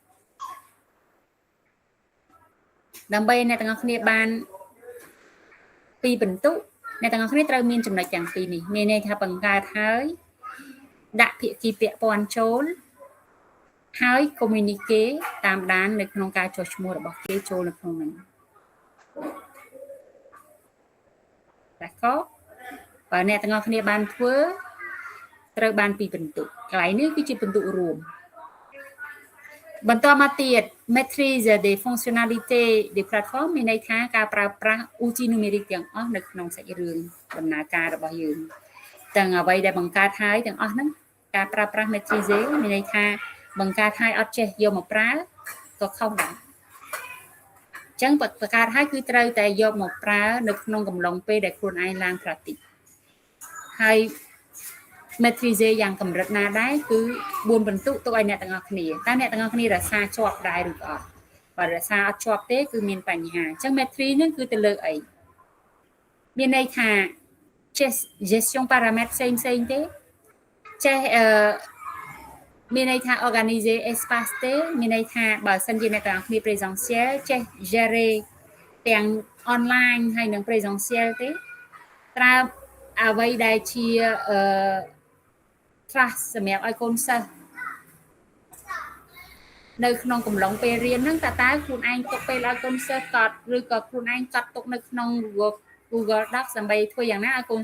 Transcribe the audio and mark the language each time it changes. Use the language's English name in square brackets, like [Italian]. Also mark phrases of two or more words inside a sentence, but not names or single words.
[Khmer] ដើម្បីអ្នកទាំងអស់គ្នាបាន2ពិន្ទុអ្នកទាំងអស់គ្នាត្រូវមានចំណុចទាំងពីរនេះមានន័យថាបង្កើតហើយដាក់ភាគីពាក់ព័ន្ធចូលហើយ communicate តាមដាននៅក្នុងការចុះឈ្មោះរបស់គេចូលនៅក្នុងហ្នឹងតែក៏បើអ្នកទាំងអស់គ្នាបានធ្វើត្រូវបាន2ពិន្ទុកន្លែងនេះគឺជាពិន្ទុរួម បន្តមកទៀត [French] maîtrise des fonctionnalités des plateformes [Khmer] មានន័យថាការប្រើប្រាស់ [French] outil numérique [Khmer] ទាំងអស់នៅក្នុងសាច់រឿងដំណើរការរបស់យើងទាំងអ្វីដែលបង្កើតហើយទាំងអស់ហ្នឹងការ ប្រើប្រាស់ maîtrise មានន័យថាបង្កើតហើយអត់ចេះយកមកប្រើក៏ខុសដែរអញ្ចឹងបង្កើតហើយគឺត្រូវតែយកមកប្រើនៅក្នុង កំឡុងពេលដែលខ្លួនឯងឡើង practice ហើយ maîtrise យ៉ាងកម្រិតណាដែរគឺ4ពិន្ទុទុកឲ្យអ្នកទាំងអស់គ្នា តើអ្នកទាំងអស់គ្នារក្សាជាប់ដែរឬក៏អត់បើរក្សាអត់ជាប់ទេគឺមានបញ្ហាអញ្ចឹង maîtrise ហ្នឹងគឺទៅលើអីមានន័យថាចេះ [French] gestion paramètres [Khmer] ផ្សេងទេចេះមានន័យថា [French] organiser espace [Khmer] ទេមានន័យថាបើសិនជាអ្នកទាំងអស់គ្នា présentiel ចេះ gérer ទាំង online ហើយនិង présentiel ទេត្រើអ្វីដែលជា trust សម្រាប់ឲ្យកូនសិស្សនៅក្នុងកំឡុងពេលរៀនហ្នឹងតើខ្លួនឯងទុកពេលឲ្យកូនសិស្សកត់ឬក៏ខ្លួនឯងកត់ទុកនៅក្នុង Google Docs ដើម្បីធ្វើយ៉ាងណាឲ្យកូន